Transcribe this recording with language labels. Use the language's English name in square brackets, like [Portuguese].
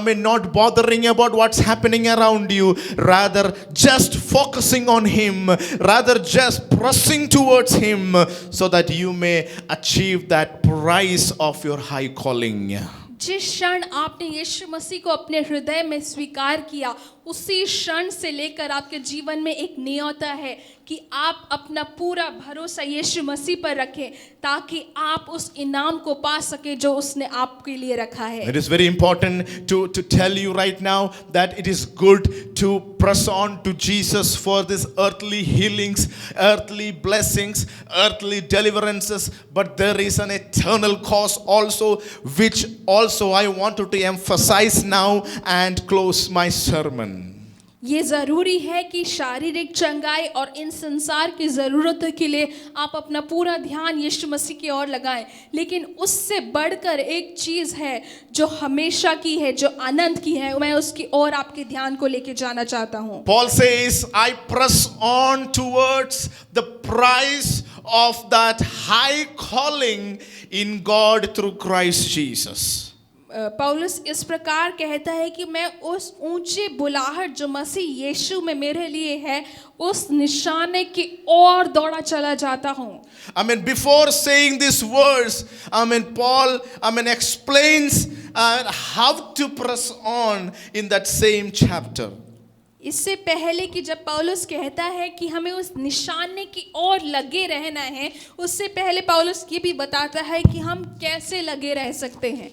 [English] Not bothering about what's happening around you. Rather, just focusing on Him. Rather, just pressing towards Him so that you may achieve that prize of your high calling. [Hindi] जिस क्षण आपने यीशु मसीह को अपने हृदय में स्वीकार किया, उसी क्षण से लेकर आपके जीवन में एक नियत है कि आप अपना पूरा भरोसा यीशु मसीह पर रखें ताकि आप उस इनाम को पा सके जो उसने आपके लिए रखा है। [English] It is very important to tell you right now that it is good to press on to Jesus for this earthly healings, earthly blessings, earthly deliverances, but there is an eternal cause also, which also I wanted to emphasize now and close my sermon. [Hindi] ये ज़रूरी है कि शारीरिक चंगाई और इन संसार की ज़रूरतों के लिए आप अपना पूरा ध्यान यीशु मसीह की ओर लगाएं, लेकिन उससे बढ़कर एक चीज़ है जो हमेशा की है, जो आनंद की है, मैं उसकी ओर आपके ध्यान को लेके जाना चाहता हूँ। [English] Paul says, I press on towards the prize of that high calling in God through Christ Jesus. [Hindi] पौलुस इस प्रकार कहता है कि मैं उस ऊंची बुलाहट जो मसीह यीशु में मेरे लिए है, उस निशाने की ओर दौड़ा चला जाता हूँ। [English] Before saying this verse, Paul, explains how to press on in that same chapter. [Hindi] इससे पहले कि जब पौलुस कहता है कि हमें उस निशाने की ओर लगे रहना है, उससे पहले पौलुस ये भी बताता है कि हम कैसे लगे रह सकते हैं।